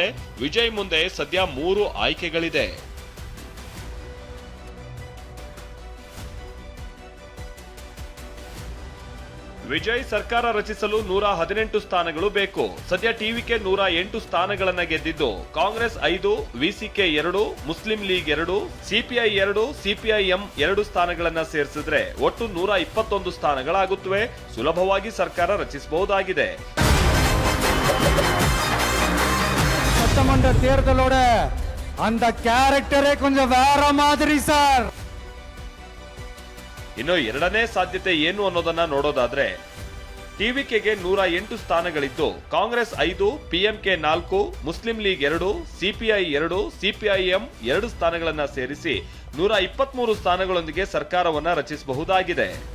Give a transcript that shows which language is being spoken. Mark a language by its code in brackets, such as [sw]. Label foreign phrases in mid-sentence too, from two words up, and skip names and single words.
[kn] ವಿಜಯ್ ಮುಂದೆ ಸದ್ಯ 3 ಆಯ್ಕೆಗಳಿದೆ. ವಿಜಯ್ ಸರ್ಕಾರ ರಚಿಸಲು 118 ಸ್ಥಾನಗಳು ಬೇಕು. ಸದ್ಯ ಟಿವಿಕೆ 108 ಸ್ಥಾನಗಳನ್ನ ಗೆದ್ದಿದ್ದು ಕಾಂಗ್ರೆಸ್ 5, ವಿಸಿಕೆ 2, ಮುಸ್ಲಿಂ ಲೀಗ್ 2, ಸಿಪಿಐ 2, ಸಿಪಿಐಎಂ 2 ಸ್ಥಾನಗಳನ್ನ ಸೇರಿಸಿದ್ರೆ ಒಟ್ಟು 121 ಸ್ಥಾನಗಳಾಗುತ್ತವೆ. ಸುಲಭವಾಗಿ ಸರ್ಕಾರ ರಚಿಸಬಹುದಾಗಿದೆ. [ta] சட்டமன்ற தேர்தலோட அந்த கேரக்டரே கொஞ்சம் வேற மாதிரி சார். [kn] ಇನ್ನು ಎರಡನೇ ಸಾಧ್ಯತೆ ಏನು ಅನ್ನೋದನ್ನ ನೋಡೋದಾದ್ರೆ ಟಿವಿಕೆಗೆ 108 ಸ್ಥಾನಗಳಿದ್ದು ಕಾಂಗ್ರೆಸ್ 5, ಪಿಎಂಕೆ 4, ಮುಸ್ಲಿಂ ಲೀಗ್ 2, ಸಿಪಿಐ 2, ಸಿಪಿಐಎಂ 2 ಸ್ಥಾನಗಳನ್ನ ಸೇರಿಸಿ 123 ಸ್ಥಾನಗಳೊಂದಿಗೆ ಸರ್ಕಾರವನ್ನ ರಚಿಸಬಹುದಾಗಿದೆ.